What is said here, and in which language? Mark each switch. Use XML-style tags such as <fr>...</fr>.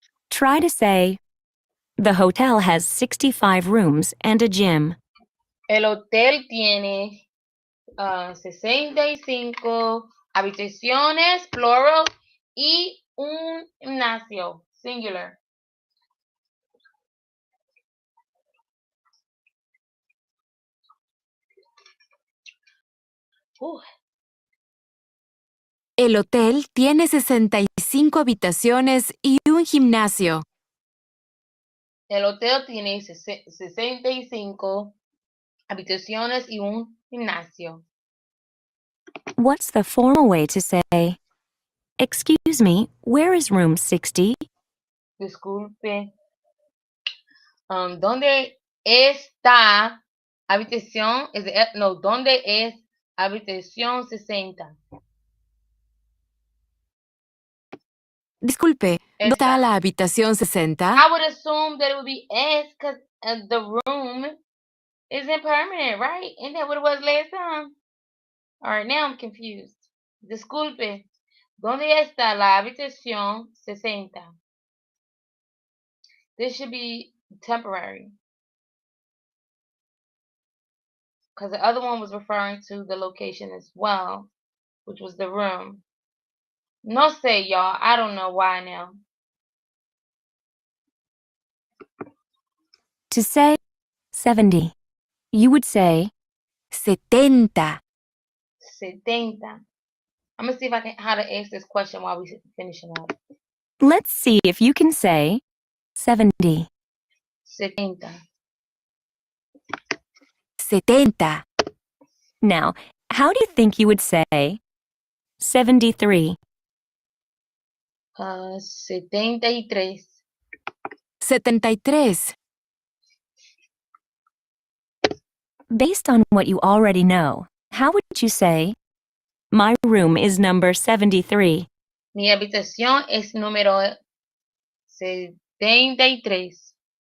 <en>Try to say, the hotel has 65 rooms and a gym.</en> <es>El hotel tiene 65 habitaciones, plural, y un gimnasio, singular. El hotel tiene 65 habitaciones y un gimnasio. El hotel tiene 65 habitaciones y un gimnasio.</es> <en>What's the formal way to say, excuse me, where is room 60?</en> <es>Disculpe. ¿Dónde está habitación? ¿Dónde es habitación 60? Disculpe, ¿dónde está Esta. la habitación 60?</es> <en>I would assume that it would be S because the room isn't permanent, right? Isn't that what it was last time? All right, now I'm confused.</en> <es>Disculpe, ¿dónde está la habitación 60?</es> <en>This should be temporary because the other one was referring to the location as well, which was the room.</en> <es>No sé,</es> <en>y'all. I don't know why now. To say 70, you would say</en> <es>70. 70.</es> <en>I'm gonna see if I can how to ask this question while we finishing up. Let's see if you can say 70.</en> <es>70. 70.</es> <en>Now, how do you think you would say 73?</en> <es>73. 73.</es> <en>Based on what you already know, how would you say, my room is number 73?</en> <es>Mi habitación es número 73.</es>